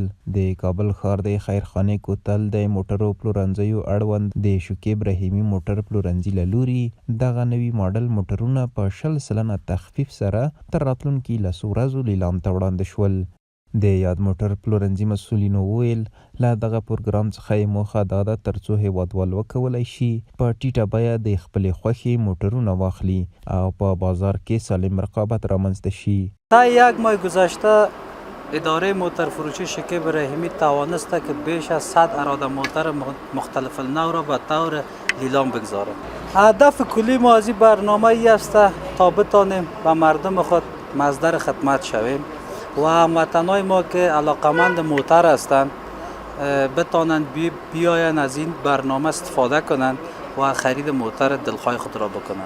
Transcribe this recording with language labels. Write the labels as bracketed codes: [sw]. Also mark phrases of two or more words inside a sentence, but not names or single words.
[ps] د کابل ښار د خیرخانې کوتل د موټرو پلورنځیو اړوند د شکیب رحیمي موټر پلورنځي له لوري دغه نوي ماډل موټرونه په 100% تخفیف سره تر راتلونکي لسو ورځو لیلام ته وړاندې شول. د یاد موټر پلورنځي مسؤلینو وویل له دغه پروګرام څخه یې موخه دا ده ترڅو هیوادوال وکولی شي په ټیټه بیه د خپلې خوښې موټرونه واخلي او په بازار کې سالم رقابت رامنځته شي. [fa] تا یک ماه گذشته اداره موتر فروشی شکیب رحیمی توانسته که بیش از 100 اراده موتر مختلف النوع را به طور لیلام بگذاره. هدف کلی ما از این برنامه ای است تا بتانیم به مردم خود مصدر خدمت شویم و هموطنای ما که علاقمند موتر هستند بتانند بیاین از این برنامه استفاده کنند و خرید موتر دلخواه خود را بکنند.